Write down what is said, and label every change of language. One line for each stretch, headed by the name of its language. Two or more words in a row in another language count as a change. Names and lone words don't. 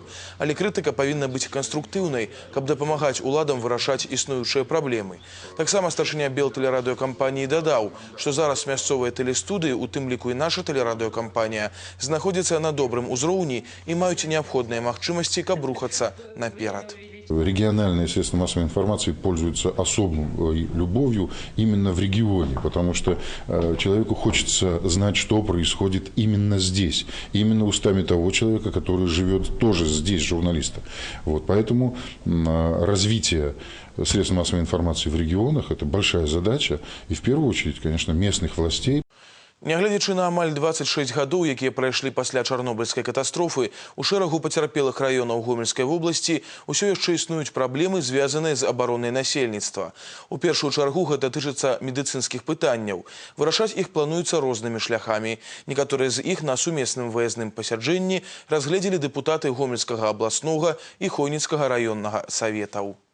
Belarusian: Але крытыка павінна быць канструктыўнай, каб дапамагаць уладам вырашаць існуючыя праблемы. Таксама старшыня белтэлерадыёкампаніі дадаў, што зараз мясцовыя тэлестудыі, у тым ліку і наша тэлерадыёкампанія, знаходзяцца на добрым узроўні і маюць неабходныя магчымасці, каб рухацца наперад.
Russian: Региональные средства массовой информации пользуются особой любовью именно в регионе, потому что человеку хочется знать, что происходит именно здесь, именно устами того человека, который живет тоже здесь, журналиста. Вот, поэтому развитие средств массовой информации в регионах – это большая задача, и в первую очередь, конечно, местных властей.
Belarusian: Нягледзячы на амаль 26 гадоў, якія прайшлі пасля чарнобыльскай катастрофы, у шэрагу пацярпелых раёнаў Гомельскай вобласці ўсё яшчэ існуюць праблемы, звязаныя з абаронай насельніцтва. У першую чаргу гэта тычыцца медыцынскіх пытанняў. Вырашаць іх плануецца рознымі шляхамі. Некаторыя з іх на сумесным выязным пасяджэнні разгледзелі дэпутаты Гомельскага абласнога і Хойніцкага раённага саветаў.